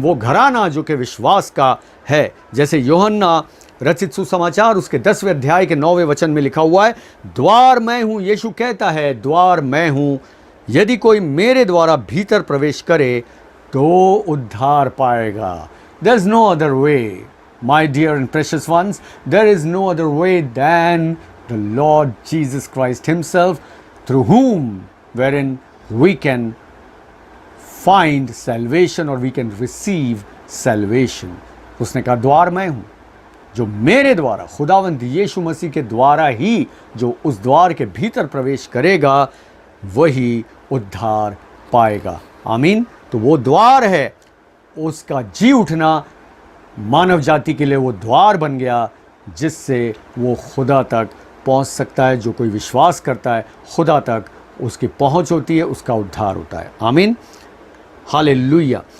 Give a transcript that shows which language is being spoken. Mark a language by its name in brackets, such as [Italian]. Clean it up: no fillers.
[Hindi] वो घराना जो कि विश्वास का है। जैसे यूहन्ना रचित सुसमाचार उसके 10वें अध्याय के 9वें वचन में लिखा हुआ है, द्वार मैं हूँ। यीशु कहता है, द्वार मैं हूँ, यदि कोई मेरे द्वारा भीतर प्रवेश करे तो उद्धार पाएगा। [English] There is no other way, my dear and precious ones. There is no other way than the Lord Jesus Christ himself, through whom, wherein we can find salvation or we can receive salvation. [Hindi] उसने कहा, द्वार मैं हूँ, जो मेरे द्वारा, खुदावंद यीशु मसीह के द्वारा ही जो उस द्वार के भीतर प्रवेश करेगा वही उद्धार पाएगा। आमीन। तो वो द्वार है, उसका जी उठना मानव जाति के लिए वो द्वार बन गया जिससे वो खुदा तक पहुंच सकता है। जो कोई विश्वास करता है, खुदा तक उसकी पहुंच होती है, उसका उद्धार होता है। आमीन। हालेलुया।